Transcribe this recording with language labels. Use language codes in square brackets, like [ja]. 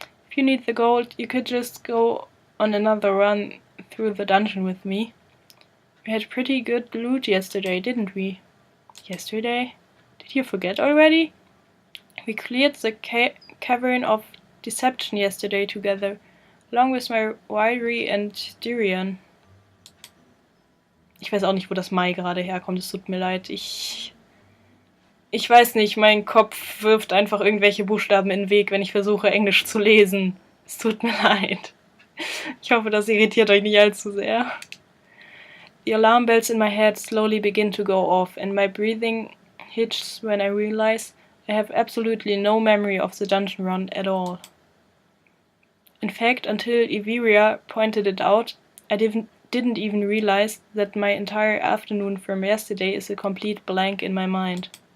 [en] If you need the gold, you could just go on another run through the dungeon with me. We had pretty good loot yesterday, didn't we? Yesterday? Did you forget already? We cleared the cavern of deception yesterday together, along with my wiry and Dirian. [de] Ich weiß auch nicht, wo das Mai gerade herkommt, es tut mir leid. Ich weiß nicht, mein Kopf wirft einfach irgendwelche Buchstaben in den Weg, wenn ich versuche, Englisch zu lesen. Es tut mir leid. Ich hoffe, das irritiert euch nicht allzu sehr. [en] The alarm bells in my head slowly begin to go off, and my breathing hitches when I realize I have absolutely no memory of the dungeon run at all. In fact, until Iberia pointed it out, I didn't even realize that my entire afternoon from yesterday is a complete blank in my mind.